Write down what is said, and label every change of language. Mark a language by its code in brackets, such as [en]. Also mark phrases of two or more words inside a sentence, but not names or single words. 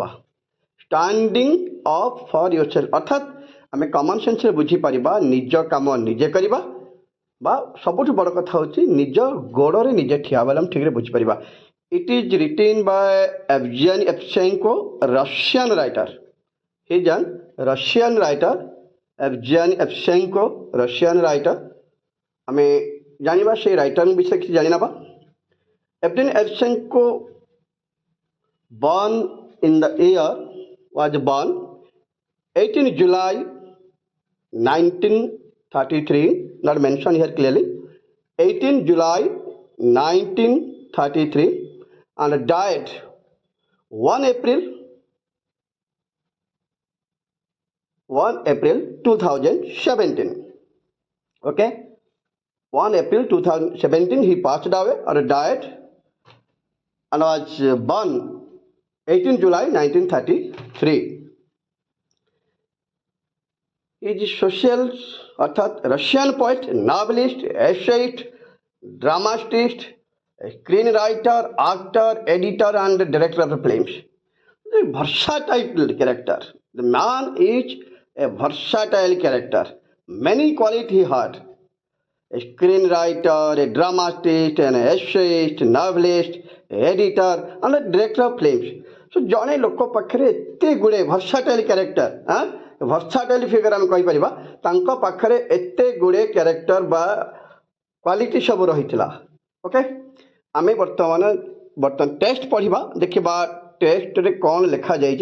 [en] standing up for your self [or] ଅର୍ଥାତ୍ ଆମେ କମନ୍ ସେନ୍ସରେ ବୁଝିପାରିବା ନିଜ କାମ ନିଜେ କରିବା ବା ସବୁଠୁ ବଡ଼ କଥା ହେଉଛି ନିଜ ଗୋଡ଼ରେ ନିଜେ ଠିଆ ହେବା, ଆମେ ଠିକ୍ରେ ବୁଝିପାରିବା। [en] it is written by ଏଭଜେନି ଏଭଚେଙ୍କୋ, Russian writer. he is an Russian writer, ଏଭଜେନି ଏଭଚେଙ୍କୋ, Russian writer. [or] ଆମେ ଜାଣିବା ସେଇ ରାଇଟର୍ଙ୍କ ବିଷୟରେ କିଛି ଜାଣିନେବା। [en] Evgeny Evchenko was born 18 July 1933, not mentioned here clearly, 18 July 1933, and died 1 April 2017. Okay, 1 April 2017 he passed away or died and was born 18 July 1933. He is a social अर्थात Russian poet, novelist, essayist, dramatist, screen writer, actor, editor and director of films. A versatile character. The man is a versatile character. Many qualities he had. A screenwriter, a dramatist, an essayist, novelist, editor and a director of films. [or] So ଜଣେ ଲୋକ ପାଖରେ ଏତେ ଗୁଡ଼େ [en] versatile character, versatile figure [or] ଆମେ କହିପାରିବା, ତାଙ୍କ ପାଖରେ ଏତେ ଗୁଡ଼େ କ୍ୟାରେକ୍ଟର ବା କ୍ୱାଲିଟି ସବୁ ରହିଥିଲା। ଓକେ, ଆମେ ବର୍ତ୍ତମାନ ଟେକ୍ସଟ ପଢ଼ିବା, ଦେଖିବା ଟେକ୍ସଟରେ କ'ଣ ଲେଖାଯାଇଛି।